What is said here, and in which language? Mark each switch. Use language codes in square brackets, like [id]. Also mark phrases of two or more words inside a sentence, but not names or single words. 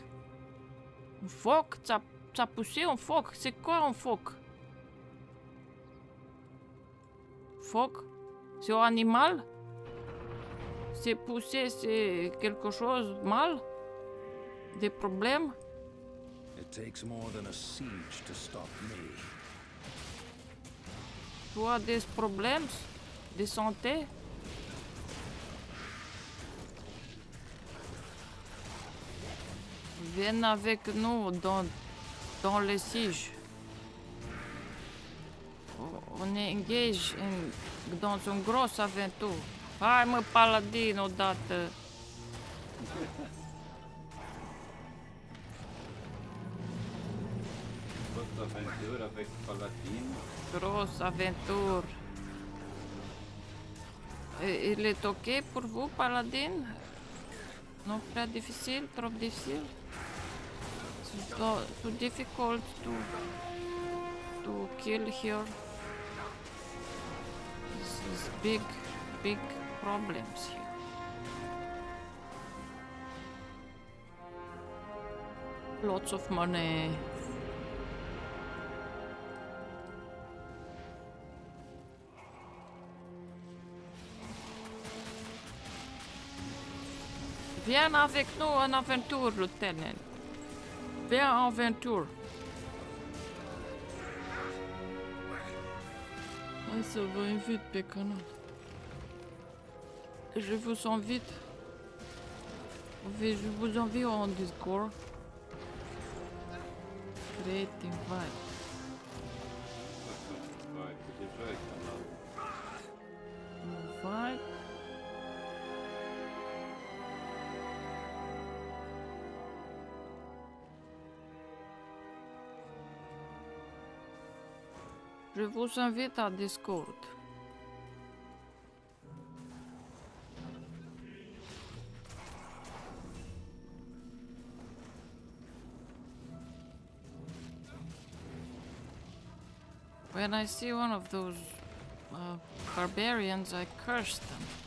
[fr] Un phoque, t'as poussé un phoque. C'est quoi un phoque? Phoque? C'est un animal? C'est poussé, c'est quelque chose de mal? Des problèmes? [en] It takes more than a siege to stop me. [fr] Tu as des problèmes de santé? Viens avec nous dans le siège. On est engagé dans une grosse aventure. [ro] Hai mă, paladin, odată. [fr] Grosse aventure avec Paladin. Gros aventur. Il est ok pour vous, paladin? [ro] Nu prea dificil? [fr] Trop dificil? [en] Too difficult to kill here? This is big problems here. Lots of money. [fr] Viens avec nous en aventure, lieutenant. Viens en aventure. [ro] Hai să vă invit pe canal. [fr] Je vous invite. Je vous invite en Discord. [en] Create invite. [ro] Vai, tu deja ai canal. [en] Invite. [fr] Je vous invite à Discord. [en] When I see one of those barbarians, I curse them.